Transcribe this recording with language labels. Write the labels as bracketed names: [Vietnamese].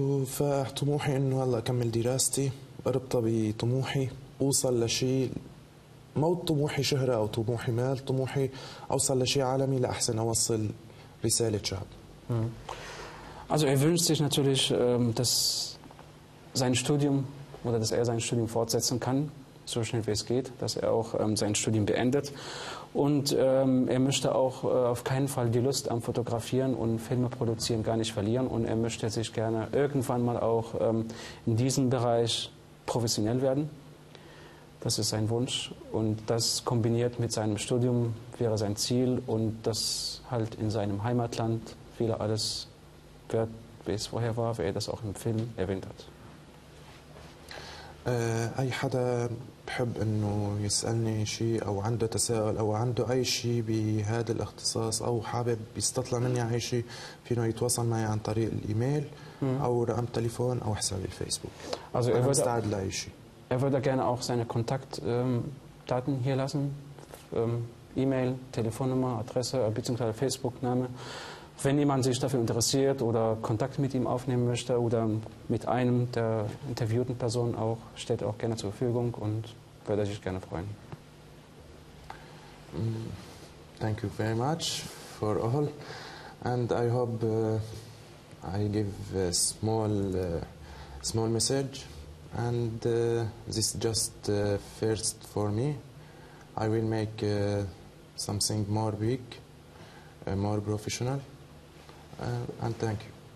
[Arabic] فطموحي انه هلا اكمل دراستي اربطها بطموحي اوصل لشيء مو طموحي شهرة او طموحي مال طموحي اوصل لشيء عالمي لاحسن اوصل رسالة شعب [German] Also er wünscht sich natürlich, dass sein Studium oder dass er sein Studium fortsetzen kann, so schnell wie es geht, dass er auch sein Studium beendet. Und er möchte auch auf keinen Fall die Lust am Fotografieren und Filme produzieren gar nicht verlieren. Und er möchte sich gerne irgendwann mal auch in diesem Bereich professionell werden. Das ist sein Wunsch. Und das kombiniert mit seinem Studium wäre sein Ziel. Und das halt in seinem Heimatland wieder alles wird, wie es vorher war, wie er das auch im Film erwähnt hat. [Arabic] أي حدا بحب أنه يسألني شيء أو عنده تساؤل أو عنده أي شيء بهذا الاختصاص أو حابب يستطلع مني أي شيء فينه يتواصل معي عن طريق الإيميل أو رقم تليفون أو حساب الفيسبوك [German] also [Arabic] أنا مستعد لأي شيء [German] Er würde gerne auch seine Kontaktdaten hier lassen, E-Mail, Telefonnummer, Adresse bzw. Facebook-Name. Wenn jemand sich dafür interessiert oder Kontakt mit ihm aufnehmen möchte oder mit einem der interviewten Personen auch, steht er auch gerne zur Verfügung und würde sich gerne freuen. [English] Thank you very much for all. And I hope I give a small message. And this is just first for me. I will make something more big, more professional. And thank you.